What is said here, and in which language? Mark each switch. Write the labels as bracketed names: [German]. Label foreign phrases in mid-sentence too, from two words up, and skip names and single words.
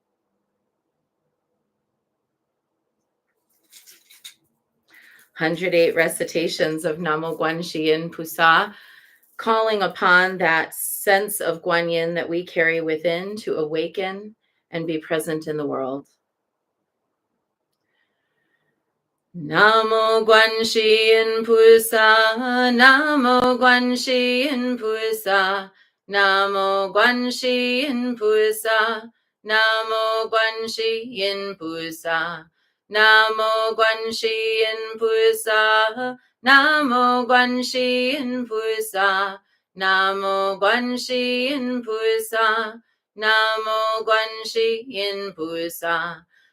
[English] 108 recitations of [Chinese] 南無觀音菩薩, [English] calling upon that sense of Guan Yin that we carry within to awaken and be present in the world. [Chinese] 南無觀音菩薩，南無觀音菩薩, 南無觀音菩薩，南無觀音菩薩，南無觀音菩薩，南無觀音菩薩，南無觀音菩薩，南無觀音菩薩，南無觀音菩薩，南無觀音菩薩, Namo Guan Yin Pusa, Namo Guan Yin Pusa, Namo Guan Yin Pusa, Namo Guan Yin Pusa.